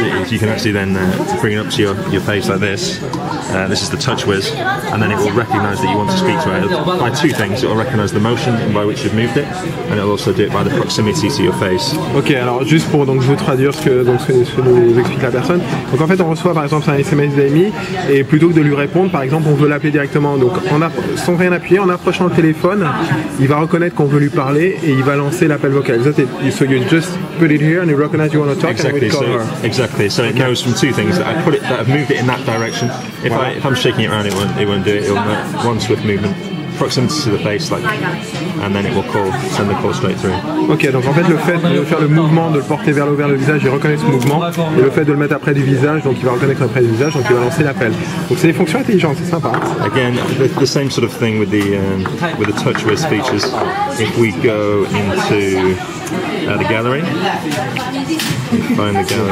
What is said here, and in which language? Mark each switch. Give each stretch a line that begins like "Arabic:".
English: You can actually then bring it up to your face like this. This is the TouchWiz, and then it will recognise that you want to speak to her by two things. It will recognise the motion by which you've moved it, and it will also do it by the proximity to your face.
French: Ok, alors juste pour donc vous traduire ce que nous explique la personne. Donc en fait, on reçoit par exemple un SMS d'Amy et plutôt que de lui répondre, par exemple, on veut l'appeler directement. Donc sans rien appuyer, en approchant le téléphone, il va reconnaître qu'on veut lui parler et il va lancer l'appel vocal.
English: So you just put it here and it recognizes you want to talk Exactly. and we call her. Exactly. So it knows from two things that I've moved it in that direction. If I'm shaking it around, it won't do it. It'll one swift movement, proximity to the face, like, and then it will send the call straight through.
French: Ok, donc en fait le fait de faire le mouvement, de le porter vers le visage, il reconnaît ce mouvement, et le fait de le mettre après du visage, donc il va reconnaître après du visage, donc il va lancer l'appel. Donc c'est des fonctions intelligentes, c'est sympa.
English: Again, the same sort of thing with the TouchWiz features. If we go into the gallery, find the gallery.